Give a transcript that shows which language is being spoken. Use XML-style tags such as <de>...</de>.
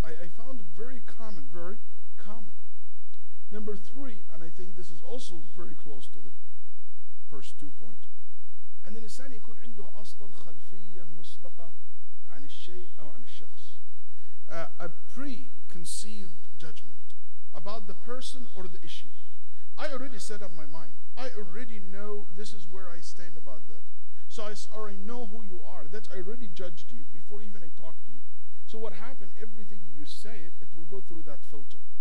<en>I found it very common, very common. Number three, and I think this is also very close to the first 2 points.</en> <ar>أن الإنسان يكون عنده أصلا خلفية مسبقة عن الشيء أو عن الشخص.</ar> <en>A preconceived judgment about the person or the issue. I already set up my mind. I already know this is where I stand about this. So I already know who you are. That I already judged you before even I talk to you. So what happened, everything you say it will go through that filter.</en>